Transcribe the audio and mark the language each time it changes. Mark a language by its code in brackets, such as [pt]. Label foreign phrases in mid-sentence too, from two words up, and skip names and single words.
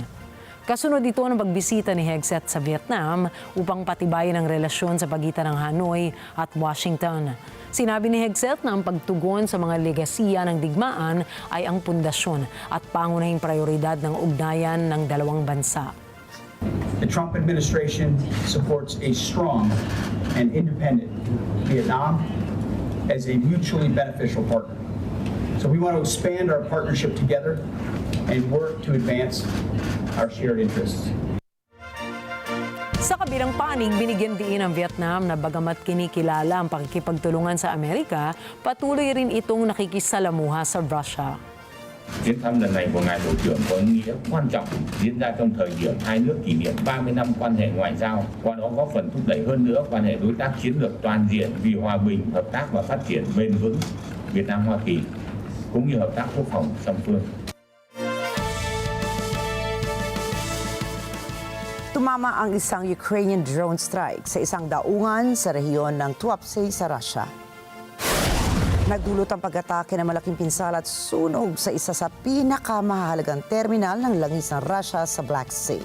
[tl] Kasunod ito ng pagbisita ni Hegseth sa Vietnam upang patibayin ang relasyon sa pagitan ng Hanoi at Washington. Sinabi ni Hegseth na ang pagtugon sa mga legasiya ng digmaan ay ang pundasyon at pangunahing prioridad ng ugnayan ng dalawang bansa. [en] The Trump administration supports a strong and independent Vietnam as a mutually beneficial partner. So we want to expand our partnership together and work to advance our shared interests. [tl] Sa kabilang panig, binigyan din ng Vietnam na bagamat kinikilala ang pakikipagtulungan sa Amerika, patuloy rin itong nakikisalamuha sa Russia. [vi] Chuyến thăm lần này của Ngài Bộ trưởng có ý nghĩa quan trọng diễn ra trong thời điểm hai nước kỷ niệm 30 năm quan hệ ngoại giao, qua đó góp phần thúc đẩy hơn nữa quan hệ đối tác chiến lược toàn diện vì hòa bình, hợp tác và phát triển bền vững Việt Nam-Hoa Kỳ, cũng như hợp tác quốc phòng song phương. [tl] Tumama ang isang Ukrainian drone strike sa isang daungan sa rehiyon ng Tuapse sa Russia. Nagdulot ang pag-atake ng malaking pinsala at sunog sa isa sa pinakamahalagang terminal ng langis ng Russia sa Black Sea.